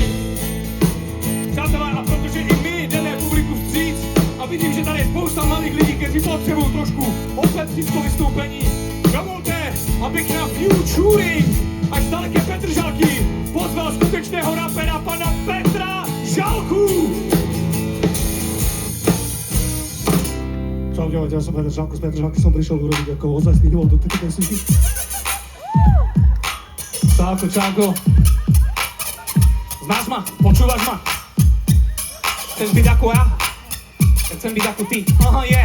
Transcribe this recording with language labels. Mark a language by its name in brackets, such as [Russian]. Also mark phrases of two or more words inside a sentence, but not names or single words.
[Czech] Přátelé, a protože i my jdeme publiku vstříc a vidím, že tady je spousta malých lidí, kteří potřebují trošku opepřickou vystoupení, dovolte, abych na Futuring až z daleké Petržalky pozval skutečného rapera pana Petra Žalku. [Slovak] Čau, ja som Petr Žalko, z Petržalky som prišiel urobiť ako ozajstný úvod do tejto pesničky. Čauko. Znáš ma? Počúvaš ma? Chceš byť ako ja? Chcem byť ako ty. Aha, je.